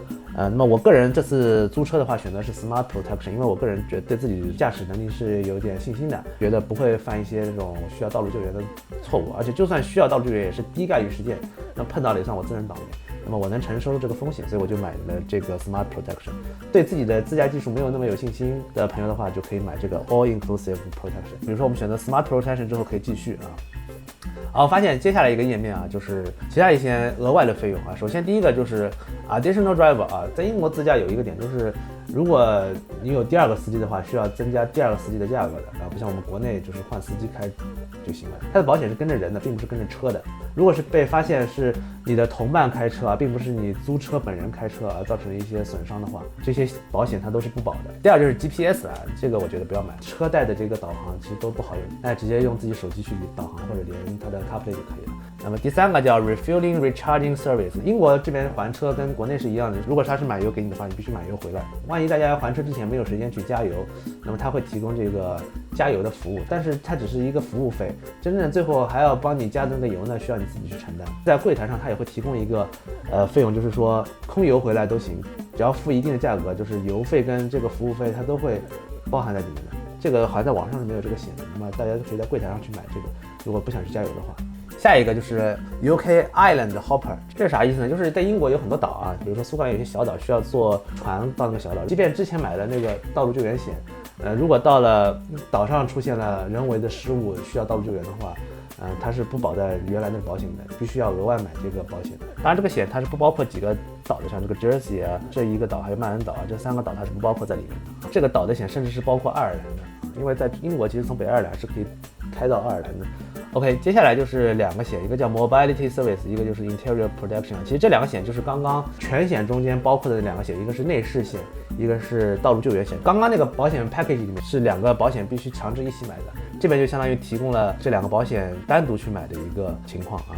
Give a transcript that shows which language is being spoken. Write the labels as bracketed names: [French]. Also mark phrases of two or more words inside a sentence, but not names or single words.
[Chinese] 那麼我個人這次租車的話選擇是 [English] Smart Protection， [Chinese] 因為我個人覺得對自己駕駛能力是有點信心的，覺得不會犯一些這種需要道路救援的錯誤，而且就算需要道路救援也是低概率事件，那碰到了也算我自認倒霉，那麼我能承受這個風險，所以我就買了這個 [English] Smart Protection。 [Chinese] 對自己的自駕技術沒有那麼有信心的朋友的話，就可以買這個 [English] All Inclusive Protection。 [Chinese] 比如說我們選擇 [English] Smart Protection [Chinese] 之後可以繼續啊。好，發現接下來一個頁面啊，就是其他一些額外的費用啊。首先第一個就是 [English] additional driver [Chinese] 啊，在英國自駕有一個點就是，如果你有第二個司機的話，需要增加第二個司機的價格的啊，不像我們國內就是換司機開就行了。它的保險是跟着人的，並不是跟着車的。如果是被發現是你的同伴開車啊，並不是你租車本人開車啊，造成了一些損傷的話，這些保險它都是不保的。第二就是 GPS 啊，這個我覺得不要買，車帶的這個導航其實都不好用，那直接用自己手機去導航或者連它的 CarPlay 就可以了。那麼第三個叫 [English] Refueling Recharging Service， [Chinese] 英國這邊還車跟國內是一樣的，如果他是買油給你的話，你必須買油回來。萬一大家還車之前沒有時間去加油，那麼他會提供這個加油的服務，但是它只是一個服務費，真正最後還要幫你加那個油呢，需要你自己去承擔。在櫃台上他也會提供一個費用，就是說空油回來都行，只要付一定的價格，就是油費跟這個服務費它都會包含在裡面的。這個好像在網上是沒有這個險的，那麼大家可以在櫃台上去買這個，如果不想去加油的話。下一個就是 [English] UK Island Hopper， [Chinese] 這是啥意思呢？就是在英國有很多島啊，比如說蘇格蘭有些小島需要坐船到那個小島，即便之前買了那個道路救援險，如果到了島上出現了人為的失誤需要道路救援的話， 它是不保在原來的保险的，必须要额外买这个保险。当然，这个险它是不包括几个岛的，像这个 Jersey 啊，这一个岛还有曼恩岛啊，这3个岛它是不包括在里面的。这个岛的险甚至是包括爱尔蘭的，因為在英國其實從北愛爾蘭是可以開到愛爾蘭的。OK， 接下來就是2個險，一個叫 [English] Mobility Service， [Chinese] 一個就是 [English] Interior Protection。 [Chinese] 其實這2個險就是剛剛全險中間包括的2個險，一個是內飾險，一個是道路救援險。剛剛那個保險 package 裡面是2個保險必須強制一起買的，這邊就相當於提供了這2個保險單獨去買的一個情況啊。